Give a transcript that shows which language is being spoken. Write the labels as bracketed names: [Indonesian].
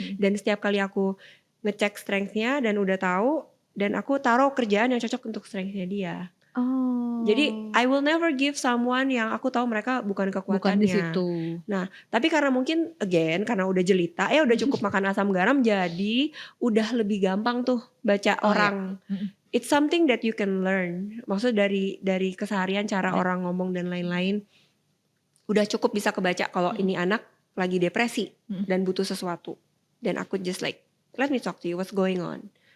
[Indonesian] Dan setiap kali aku ngecek strength-nya dan udah tahu, dan aku taruh kerjaan yang cocok untuk strength-nya dia. Jadi [English] I will never give someone [Indonesian] yang aku tahu mereka bukan kekuatannya. Bukan di situ. Nah, tapi karena mungkin karena udah jelita, udah cukup makan asam garam, jadi udah lebih gampang tuh baca orang. [English] It's something that you can learn. [Indonesian] Maksudnya dari keseharian cara orang ngomong dan lain-lain. Udah cukup bisa kebaca kalau ini anak lagi depresi dan butuh sesuatu. Dan aku [English] just let me talk to you, what's going on?